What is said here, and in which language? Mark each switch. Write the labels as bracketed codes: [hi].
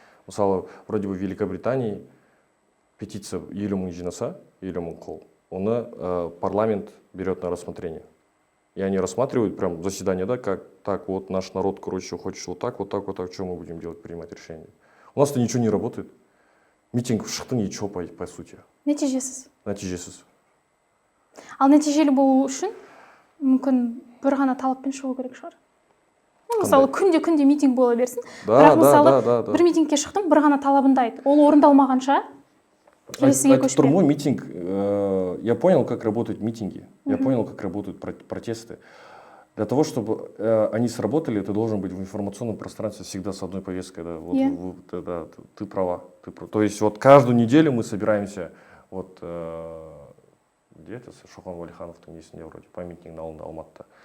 [ru] Мысалы, вроде бы в Великобритании петиция [kk] 50 мың жинаса, 50 мың қол, оны [ru] парламент берет на рассмотрение. И они рассматривают прям заседание, да, как так вот наш народ, хочет вот так, что мы будем делать, принимать решение. У нас-то ничего не работает. Митинг [kk] шықты [ru] ничего по сути. [kk] Нәтижесіз. Нәтижесіз. Ал нәтижелі болу үшін мүмкін бір ғана талаппен шығу керек шығар. Мысалы, күнде митинг бола берсін. Бірақ мысалы, бір митингке шықтым, бір ғана талабында айт. Ол орындалмағанша келесіге көшпе. [ru] Мой митинг, я понял, как работают митинги. Я понял, как работают протесты. Для того, чтобы они сработали, ты должен быть в информационном пространстве всегда с одной повесткой. Да, вот, да, ты права. То есть вот каждую неделю мы собираемся, вот где это, [kk] Шохан Валихановтың несінде [ru] вроде, памятник Алматыда.